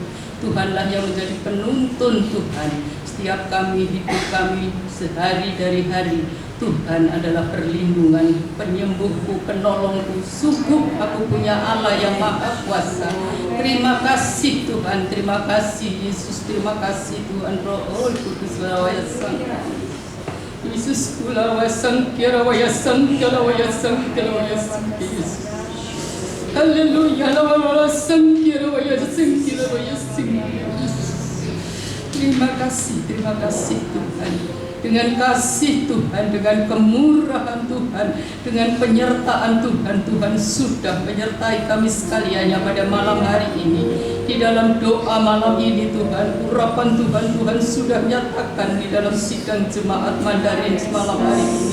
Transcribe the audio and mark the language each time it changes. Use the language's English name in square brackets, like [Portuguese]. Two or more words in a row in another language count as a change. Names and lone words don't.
[Indonesian] Tuhanlah yang menjadi penuntun Tuhan setiap kami, hidup kami sehari dari hari. Tuhan adalah perlindungan, penyembuhku, penolongku. Sungguh aku punya Allah yang maha kuasa. Terima kasih Tuhan, terima kasih Yesus, terima kasih Tuhan Roh Kudus lawaya sang Yesus lawaya sang lawaya sang lawaya sang lawaya sang Yesus. Haleluya lawaya sang lawaya sang lawaya sang. Terima kasih Tuhan. Dengan kasih Tuhan, dengan kemurahan Tuhan, dengan penyertaan Tuhan, Tuhan sudah menyertai kami sekaliannya pada malam hari ini. Di dalam doa malam ini Tuhan, urapan Tuhan sudah nyatakan di dalam sidang jemaat Mandarin malam hari ini.